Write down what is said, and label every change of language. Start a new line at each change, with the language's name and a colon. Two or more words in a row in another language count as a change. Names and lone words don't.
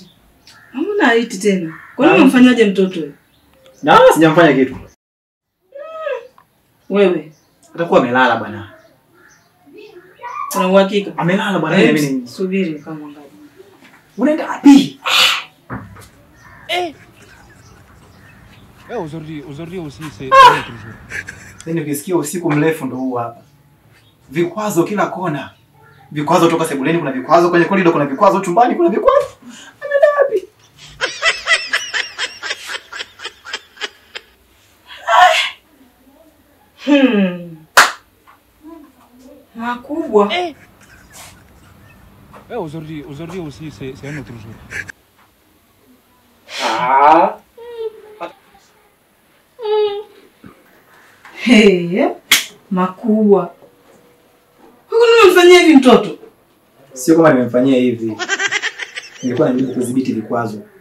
Swahili: Hamna haiti tena. Kwa nini umfanyaje mtoto wewe? Na sijamfanya kitu. Wewe atakuwa amelala bwana. Una uhakika? Amelala bwana, mimi subiri kama ngapi. Unaenda wapi?
French: Aujourd'hui aussi c'est autre jour.
Swahili: Nini ukisikia usiku mrefu ndo huu hapa. Vikwazo kila kona. Vikwazo toka sebuleni kuna vikwazo, kwenye korido kuna vikwazo, chumbani kuna vikwazo. Ameenda wapi? Makubwa.
French: Aujourd'hui aussi c'est un autre jour.
Swahili: Hey, makubwa. Huko nimemfanyia hivi mtoto? Sio kama nimemfanyia hivi. Nilikuwa najaribu kudhibiti vikwazo.